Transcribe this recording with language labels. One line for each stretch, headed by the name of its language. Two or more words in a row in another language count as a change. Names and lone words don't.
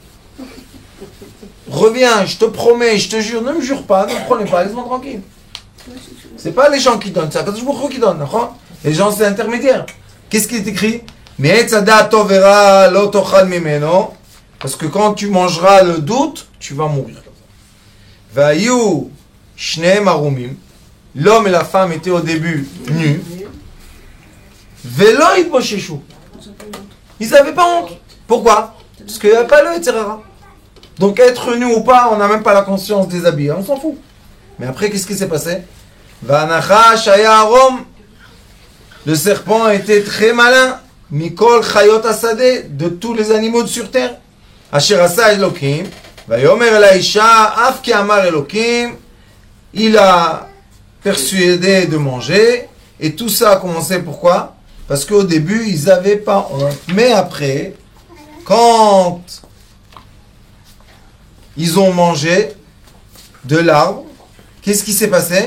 French: Reviens, je te promets, je te jure. Ne me jure pas, ne me prenez pas, laisse-moi tranquille. C'est pas les gens qui donnent, c'est
Hebrew: הקדוש ברוך הוא
French: qui donne. Les gens, c'est intermédiaire. Qu'est-ce qui est écrit? Parce que quand tu mangeras le doute, tu vas mourir.
Hebrew: ויהיו שניהם ערומים.
French: L'homme et la femme étaient au début nus.
Hebrew: ולא יתבוששו.
French: Ils n'avaient pas honte. Pourquoi? Parce qu'il n'y a pas le etc. Donc être nu ou pas, on n'a même pas la conscience des habits. On s'en fout. Mais après, qu'est-ce qui s'est passé?
Hebrew: והנחש היה ערום.
French: Le serpent était très malin.
Hebrew: מכל חית השדה,
French: de tous les animaux sur terre.
Hebrew: אשר עשה אלוקים. ויאמר אל האשה אף כי אמר אלוקים.
French: Il a persuadé de manger. Et tout ça a commencé pourquoi? Parce qu'au début, ils n'avaient pas honte. Mais après, quand ils ont mangé de l'arbre, qu'est-ce qui s'est passé?